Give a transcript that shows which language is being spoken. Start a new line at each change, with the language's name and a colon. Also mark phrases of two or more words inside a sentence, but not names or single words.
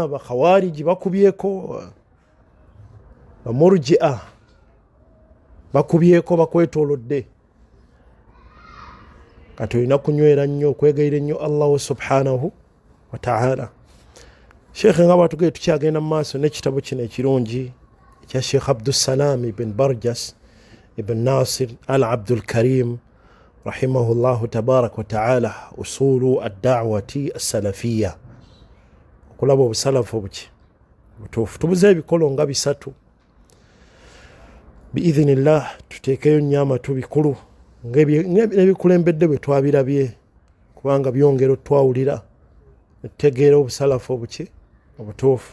Ganda: Abakhawariji bakubyeko, bamurjia bakubyeko bakwetoolodde. Kati olina kunywera nnyo okwegayira nnyo Allah
Arabic: سبحانه وتعالى.
Ganda: Sheikh nga batugee tukyagenda mu maaso n'ekitabo kino ekirungi ekya Sheikh Abdussalam ibn Barjas ibn Nasir al Abdul Karim
Arabic: رحمه الله تبارك وتعالى,
Ganda: usulu ad-da'wati as-salafiyya, okulaba obusalafu obuki butuufu. Tubuze ebikolo nga 3 biidhinillah, tuteekeyo nnyo amatu bikulu n'ebikulembedde bwe twabirabye, kubanga byongera twawulira netutegeera obusalafu obuki obutuufu.